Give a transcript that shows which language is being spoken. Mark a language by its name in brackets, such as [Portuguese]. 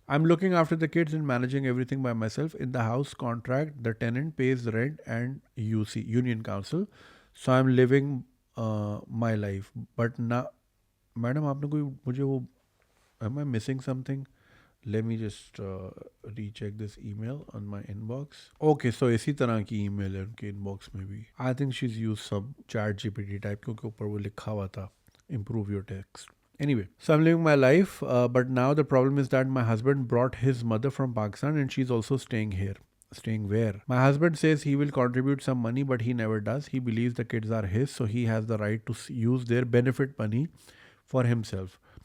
[English] I'm looking after the kids and managing everything by myself. In the house contract, the tenant pays the rent and UC Union Council, so I'm living my life. But now, [Hindi] madam आपने कोई मुझे वो [English] am I missing something? Let me just recheck this email on my inbox. Okay, so [Hindi] इसी तरह की email है उनके inbox में भी. [English] I think she's used some chat GPT type [Hindi] क्योंकि ऊपर वो लिखा हुआ था [English] improve your text. Anyway, so I'm living my life, but now the problem is that my husband brought his mother from Pakistan and she's also staying here. Staying where? My husband says he will contribute some money, but he never does. He believes the kids are his, so he has the right to use their benefit money for himself.